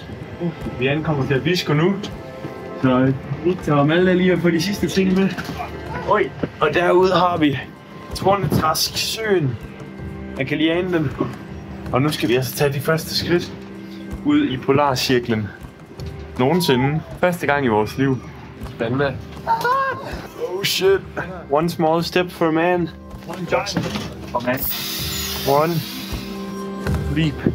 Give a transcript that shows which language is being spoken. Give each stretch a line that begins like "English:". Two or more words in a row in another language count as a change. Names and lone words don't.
Danish: Vi ankommer til Abisko nu, så Victor og Malte lige har fået de sidste ting med. Oj, og derude har vi Tornetrask søen. Jeg kan lige ane den. Og nu skal vi altså tage de første skridt ud i Polarcirklen. Nogensinde. Første gang i vores liv. Spændende.
English: Oh shit. One small step for a man. One Jackson. Okay. One leap.